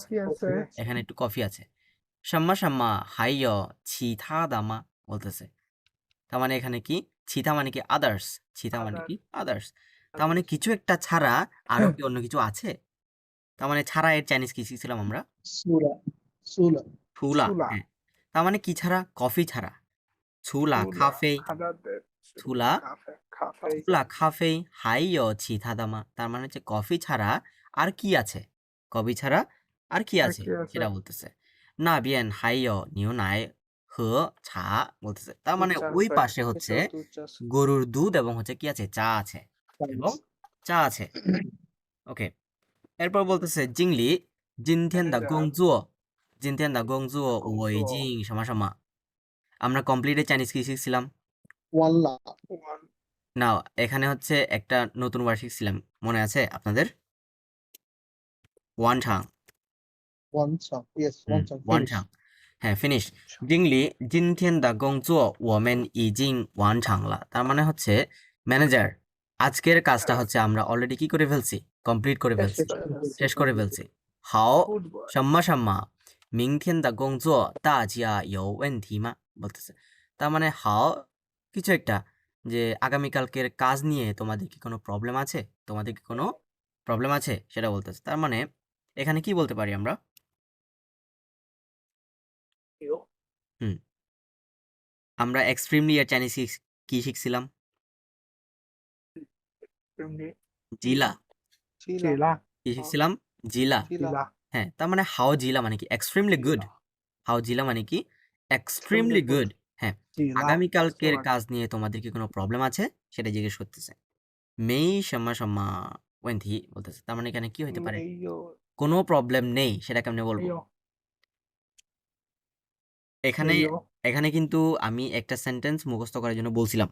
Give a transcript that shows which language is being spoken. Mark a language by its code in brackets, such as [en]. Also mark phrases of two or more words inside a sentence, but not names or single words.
[zh] 可以是 [bn] এখানে একটু কফি আছে [zh] 什么什么还有其他的吗 [bn] বলতেছে তার মানে এখানে কি ছিথা মানে কি আদার্স ছিথা মানে কি আদার্স তার মানে কিছু একটা ছাড়া আরো কি অন্য কিছু আছে তার মানে ছাড়া এর চাইনিজ কি শিখছিলাম আমরা [zh] 苏了苏了 ছুলা ছুলা। [bn] হ্যাঁ তার মানে কি ছাড়া কফি ছাড়া [zh] 除了咖啡它的 ছুলা 咖啡除了咖啡还有其他的吗 [bn] তার মানে হচ্ছে কফি ছাড়া আর কি আছে কফি ছাড়া আর কি আর আছে কি আছে? সেটা বলতেছে [zh] 那边还有牛奶和茶 [bn] বলতেছে তার মানে দুধ চা ওই আছে, পাশে হচ্ছে দুধ চা আছে। গরুর দুধ এবং হচ্ছে কি আছে চা আছে এবং চা আছে ওকে এরপর বলতেছে [zh] 经理今天的 [en] Manager [zh] 工作今天的工作我工作已经什么什么 [bn] আমরা কমপ্লিটে চাইনিজ কি শিখছিলাম [zh] 完了 [en] one [bn] না এখানে হচ্ছে একটা নতুন ওয়ার্ড শিখছিলাম মনে আছে আপনাদের ওয়ান ঠাং [zh] 完场 yes 完场 ওয়ান [en] finish [bn] ঠাং হ্যাঁ ফিনিশ [zh] 经理今天的工作我们已经完成了 [bn] তার মানে হচ্ছে ম্যানেজার আজকের কাজটা হচ্ছে আমরা অলরেডি কি করে ফেলছি কমপ্লিট করে ফেলছি শেষ করে ফেলছি হাও [en] good boy [zh] 什么什么明天的工作大家有问题吗 [bn] বলতেছে তার মানে হাও কিছু একটা যে আগামীকালকের কাজ নিয়ে তোমাদের কি কোনো প্রবলেম আছে তোমাদের কি কোনো প্রবলেম আছে সেটা বলতেছে। তার মানে এখানে কি বলতে পারি আমরা? হুম, আমরা এক্সট্রিমলি এর চাইনিজ কি শিখছিলাম? [zh] জিলা। চিলা [bn] কি শিখছিলাম? জিলা। [zh] চিলা [bn] হ্যাঁ, তার মানে [zh] 好极了 [bn] মানে কি? [en] extremely good. [zh] 好极了 [bn] মানে কি? [en] এক্সট্রিমলি good. [bn] গুড। হ্যাঁ, [zh] চিলা [bn] আগামীকালকের কাজ নিয়ে তোমাদের কি কোনো প্রবলেম আছে? সেটা জিজ্ঞেস করতেছে। [zh] 没什么什么问题 [bn] বলতেছে। তার মানে এখানে কি হইতে পারে? [zh] মেয়ো [bn] কোনো প্রবলেম নেই সেটা কেমনে বলবো? এখানে [zh] মেয়ো [bn] এখানে কিন্তু আমি একটা সেন্টেন্স মুখস্থ করার জন্য বলছিলাম।